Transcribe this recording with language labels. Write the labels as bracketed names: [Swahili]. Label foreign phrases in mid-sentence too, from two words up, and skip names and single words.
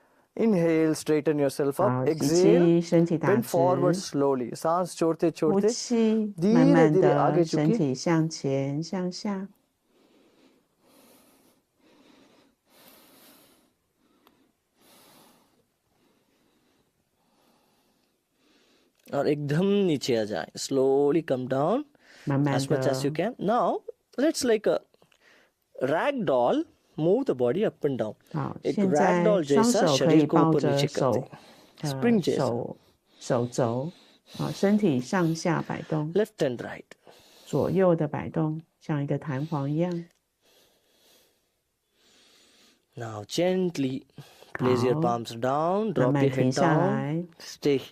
[English] Inhale, straighten yourself up. [Chinese] 好，吸 [English] Exhale, [Chinese] 气，身体打 [English] bend forward [Chinese] 直。 [English] slowly. [Hindi] सांस छोड़ते [Chinese] 呼 [Hindi] छोड़ते [Chinese] 气，慢 [Hindi] धीरे [Chinese] 慢 [Hindi] धीरे आगे [Chinese] 的身 [Hindi] झुकिए. [Chinese] 体向前向下。 [Hindi] और एकदम नीचे आ जाए. [English] Slowly come down [Chinese] 慢慢 [English] as much as you [Chinese] 的， [English] can. Now let's like a rag doll move the body up and down. [Chinese] 好， [Hindi] एक [Chinese] 现 [Hindi] rag [Chinese] 在 [Hindi] doll [Chinese] 双 [Hindi] जैसा [Chinese] 手可 [Hindi] शरीर [Chinese] 以 [Hindi] को [Chinese] 抱 [Hindi] ऊपर [Chinese] 着 [Hindi] नीचे करते [Chinese] 手 [Hindi] हैं. Spring जैसा. [Chinese] 手肘，好，身体上下摆动， [English] Left and right. [Chinese] 左右的摆动，像一个弹簧一样。 [English] Now gently place your [Chinese] 好， [English] palms down, [Chinese] 慢 [English] drop [Chinese] 慢 [English] your [Chinese] 停 [English] head [Chinese] 下 [English] down, [Chinese] 来， [English] stay here.